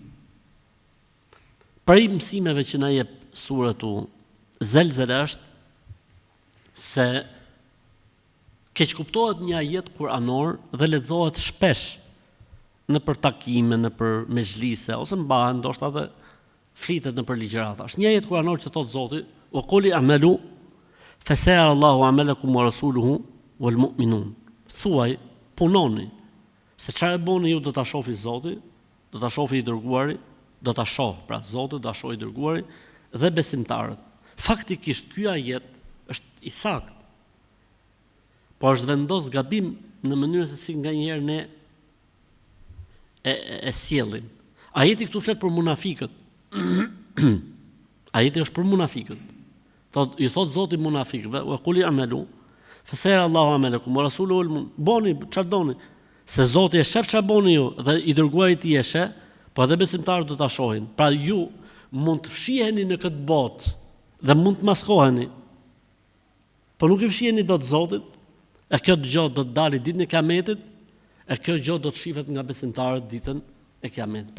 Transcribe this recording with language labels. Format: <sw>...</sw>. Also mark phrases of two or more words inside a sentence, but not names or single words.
<sq>Prej mësimeve që na jep suratu Zelzele është se keq kuptohet një ajet kuranor dhe lexohet shpesh në për takime, në për mezhlise, ose mbahen ndoshta edhe flitet në për ligjërata. Është një ajet kuranor që thot Zoti:</sq> <ar>"وقل اعملوا فسيرى الله عملكم ورسوله والمؤمنون."</ar> <sq>Thuaj, punoni, se çfarë bëni ju do ta shohë Zoti, do ta shohë i dërguari, do ta shohë pra Zoti, do ta shohë i dërguari dhe besimtarët. Faktikisht ky ajet është i saktë. Po është vendos gabim në mënyrë se si nganjëherë ne e sjellim. Ajeti këtu flet për munafikët. Ajeti është për munafikët. I thot Zoti munafikëve:</sq> <ar>"وقل اعملوا فسيرى الله عملكم ورسوله</ar> <sq>boni çfarë doni." Se Zoti e shef çfarë boni ju dhe i dërguari i tij e sheh, po edhe besimtarët do ta shohin. Pra ju mund të fshiheni në këtë botë dhe mund të maskoheni, po nuk i fshiheni dot Zotit. E kjo gjë do të dalë ditën e Kiametit, e kjo gjë do të shihet nga besimtarët ditën e Kiametit.</sq>